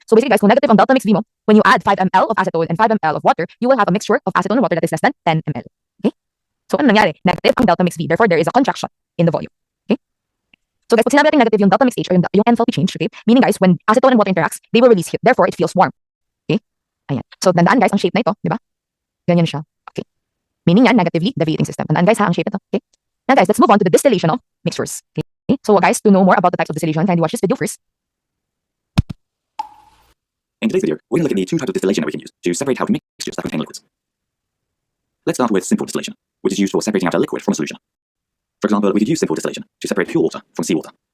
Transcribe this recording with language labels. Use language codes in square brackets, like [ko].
[en] So basically guys, kung negative ang delta mix V mo, when you add 5 ml of acetone and 5 ml of water, you will have a mixture of acetone and water that is less than 10 ml. Okay? So ano nangyari? Negative ang delta mix V. Therefore, there is a contraction in the volume. Okay? So guys, pag sinabi natin negative yung delta mix H or yung enthalpy change, okay? Meaning guys, when acetone and water interacts, they will release heat. Therefore, it feels warm. [tl] Okay? Ayan. So tandaan guys, ang shape na ito, di ba? Ganyan siya. Okay. Meaning yan, negatively deviating system. Tandaan guys ha, ang shape ito. Okay? [en] Now guys, let's move on to the distillation of mixtures. Okay? So guys, to know more about the types of distillation, kindly watch this video first. In today's video, we're going to look at the two types of distillation that we can use to separate out mixtures that contain liquids. Let's start with simple distillation, which is used for separating out a liquid from a solution. For example, we could use simple distillation to separate pure water from seawater.